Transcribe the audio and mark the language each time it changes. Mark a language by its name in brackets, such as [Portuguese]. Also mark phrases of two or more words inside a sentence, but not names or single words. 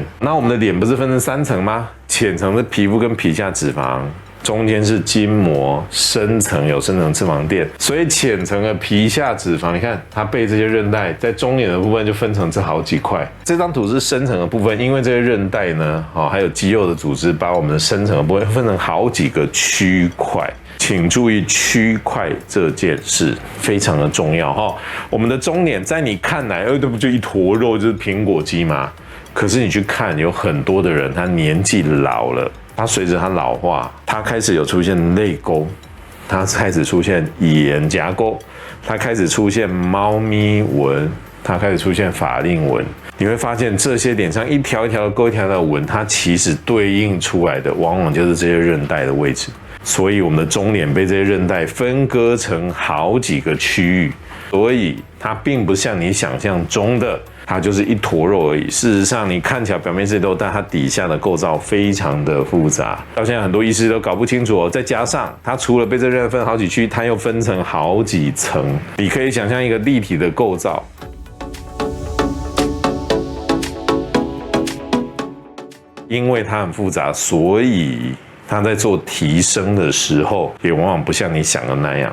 [Chinese] 那我們的臉不是分成3層嗎？淺層的皮膚跟皮下脂肪，中間是筋膜，深層有深層脂肪墊，所以淺層的皮下脂肪，你看它被這些韌帶在中臉的部分就分成這好幾塊。這張圖是深層的部分，因為這些韌帶呢，還有肌肉的組織，把我們的深層的部分分成好幾個區塊。請注意區塊這件事非常的重要哈。我們的中臉在你看來，這不就一坨肉，就是蘋果肌嗎？可是你去看，有很多的人他年紀老了。它隨着它老化，它開始有出現淚溝，它開始出現眼頰溝，它開始出現貓咪紋，它開始出現法令紋。你會發現這些臉上一條一條的溝、一條條的紋，它其實對應出來的往往就是這些韌帶的位置。所以我們的中臉被這些韌帶分割成好幾個區域，所以它並不像你想象中的，它就是一坨肉而已。事實上，你看起來表面是肉，但它底下的構造非常的複雜。到現在很多醫師都搞不清楚哦。再加上它除了被這韌帶分好幾區，它又分成好幾層。你可以想象一個立體的構造。因為它很複雜，所以它在做提升的時候，也往往不像你想的那樣。